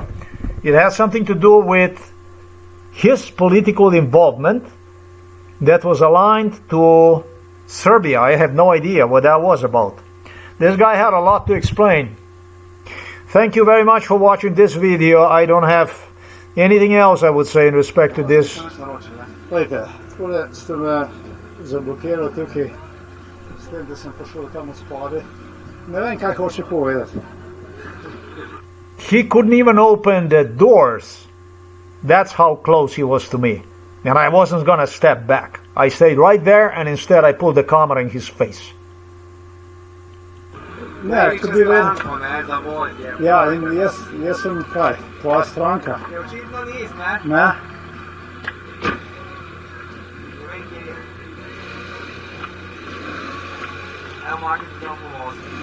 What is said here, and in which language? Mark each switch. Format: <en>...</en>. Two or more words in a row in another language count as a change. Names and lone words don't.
<en>It had something to do with his political involvement that was aligned to Serbia. I have no idea what that was about. This guy had a lot to explain. Thank you very much for watching this video. I don't have anything else I would say in respect to this.</en> <sl>Gledajte, tukaj ste me zablokirali tukaj, s tem, da sem prišel tam spodaj. Ne vem, kaj hoče povedati.</sl> <en>He couldn't even open the doors. That's how close he was to me. And I wasn't going to step back. I stayed right there, and instead I pulled the camera in his face.</en> <sl>Ne, to bi vedel. Ja, in jaz sem kaj, tvoja stranka. Je očitno nis, ne? Ne? Evo, Marko ti dam pomozi.</sl>